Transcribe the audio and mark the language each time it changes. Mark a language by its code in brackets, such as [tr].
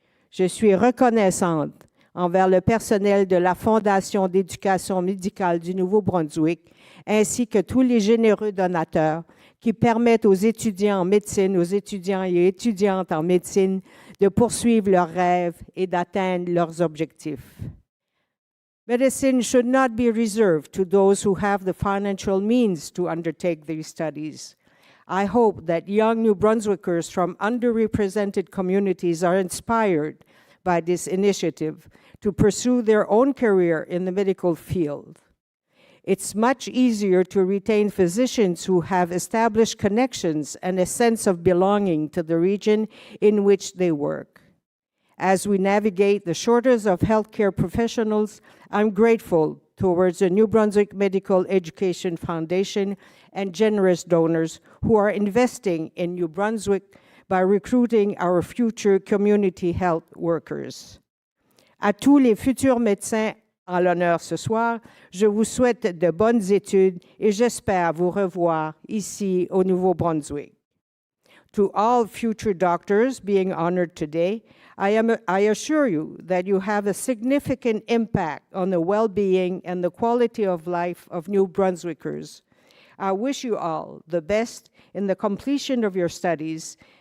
[fr] Je suis reconnaissante envers le personnel de la Fondation d'éducation médicale du Nouveau-Brunswick, ainsi que tous les généreux donateurs qui permettent aux étudiants en médecine, aux étudiants et étudiantes en médecine de poursuivre leurs rêves et d'atteindre leurs objectifs. [en] Medicine should not be reserved to those who have the financial means to undertake these studies. I hope that young New Brunswickers from underrepresented communities are inspired by this initiative to pursue their own career in the medical field. It's much easier to retain physicians who have established connections and a sense of belonging to the region in which they work. As we navigate the shortage of healthcare professionals, I'm grateful towards the New Brunswick Medical Education Foundation and generous donors who are investing in New Brunswick by recruiting our future community health workers. [fr] À tous les futurs médecins en l'honneur ce soir, je vous souhaite de bonnes études et j'espère vous revoir ici au Nouveau-Brunswick. [en] To all future doctors being honored today, I assure you that you have a significant impact on the well-being and the quality of life of New Brunswickers. I wish you all the best in the completion of your studies.